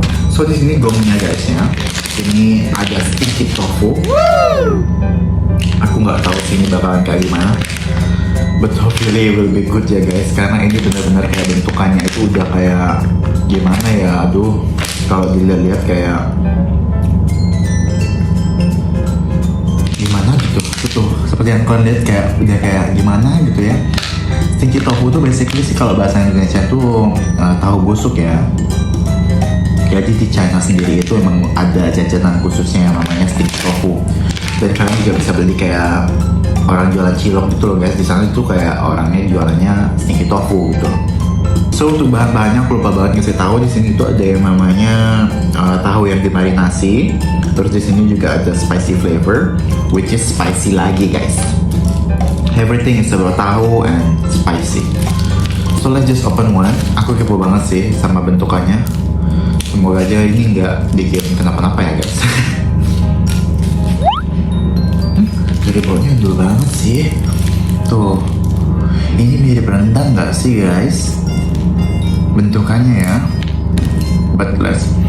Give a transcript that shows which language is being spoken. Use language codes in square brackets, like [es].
[id] So di sini gongnya guys ya. Ini ada sticky tofu. Aku nggak tahu sih ini bakalan kayak gimana. [en] But hopefully it will be good ya guys. [id] Karena ini benar-benar kayak bentukannya itu udah kayak gimana ya. Aduh, kalau dilihat-lihat kayak gimana gitu. Tuh, seperti yang kalian lihat kayak udah kayak gimana gitu ya. Sticky tofu tuh basically sih kalau bahasa Indonesia tuh tahu busuk ya. Jadi di China sendiri itu emang ada jajanan khususnya yang namanya sticky tofu. Dan kalian juga bisa beli kayak orang jualan cilok gitu loh guys. Di sana itu kayak orangnya jualannya sticky tofu gitu. So untuk bahan-bahannya aku lupa banget ngasih tahu. Di sini tuh ada yang namanya tahu yang dimarinasi. Terus di sini juga ada [en] spicy flavor, which is spicy [id] lagi guys. [en] Everything is about tahu and spicy. So let's just open one. [id] Aku kepo banget sih sama bentukannya. Semoga aja ini nggak bikin kenapa-napa ya guys. Jadi baunya dulu banget sih. Tuh, ini mirip rendang nggak sih guys? Bentukannya ya. [en] But let's.